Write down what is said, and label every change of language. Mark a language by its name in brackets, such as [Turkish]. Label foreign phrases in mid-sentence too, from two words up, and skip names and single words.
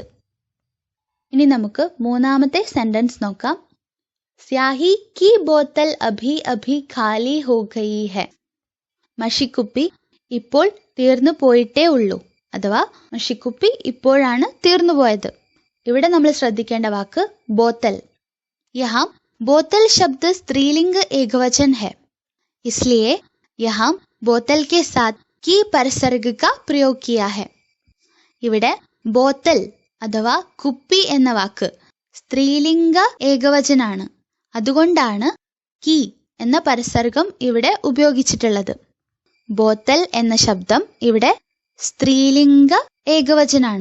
[Malayalam] ഇനി നമുക്ക് 3ാമത്തെ സെന്റൻസ് നോക്കാം. [Hindi] स्याही की बोतल अभी अभी खाली हो गई है. [Malayalam] മഷിക്കുപ്പി ഇപ്പോൾ തീർന്നു പോയിട്ടേ ഉള്ളൂ, അഥവാ മഷിക്കുപ്പി ഇപ്പോഴാണ് തീർന്നു പോയത്. ഇവിടെ നമ്മൾ ശ്രദ്ധിക്കേണ്ട വാക്ക് बोतल. [Hindi] यहाँ बोतल शब्द स्त्रीलिंग एकवचन है, इसलिए यहाँ बोतल के साथ की परसर्ग का प्रयोग किया है. [Malayalam] ഇവിടെ ബോത്തൽ അഥവാ കുപ്പി എന്ന വാക്ക് സ്ത്രീലിംഗ ഏകവചനാണ്. അതുകൊണ്ടാണ് കീ എന്ന പരസർഗം ഇവിടെ ഉപയോഗിച്ചിട്ടുള്ളത്. ബോത്തൽ എന്ന ശബ്ദം ഇവിടെ സ്ത്രീലിംഗ ഏകവചനാണ്.